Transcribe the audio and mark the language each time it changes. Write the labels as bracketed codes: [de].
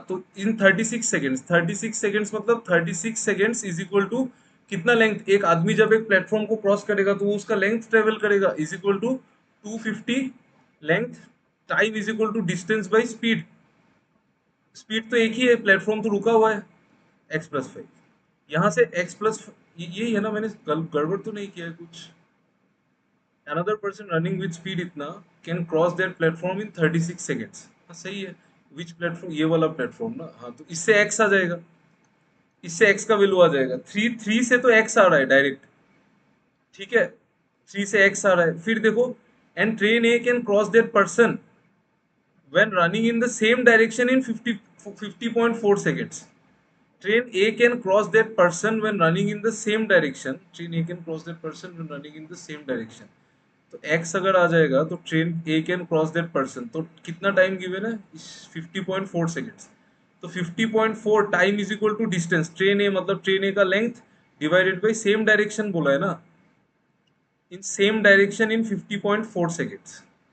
[hi] तो इन 36 seconds, 36 seconds मतलब 36 seconds is equal to कितना लेंथ, एक आदमी जब एक प्लेटफॉर्म को क्रॉस करेगा तो वो उसका लेंथ ट्रेवल करेगा is equal to 250 length time is equal to distance by speed. Speed तो एक ही है, प्लेटफॉर्म तो रुका हुआ है, एक्स प्लस 5। यहाँ से एक्स प्लस यही है ना, मैंने गड़बड़ तो नहीं किया है कुछ। [en] another person running with speed इतना can cross that platform in 36 seconds। [hi] हाँ सही है, [en] which platform, [hi] ये वाला प्लेटफॉर्म ना। हाँ तो इससे x आ जाएगा, इससे x का वैल्यू आ जाएगा। 3 से तो x आ रहा है डायरेक्ट, ठीक है, 3 से x आ रहा है। फिर देखो, [en] And train A can cross that person when running in the same direction in 50.4 seconds। train A can cross that person when running in the same direction। train A can cross that person when running in the same direction। [hi] तो x अगर आ जाएगा तो [en] train A can cross that person, [hi] तो कितना time given है, 50.4 seconds. तो 50.4 time is equal to distance, train ए मतलब train ए का length divided by same direction बोला है ना, in same direction in 50.4 seconds.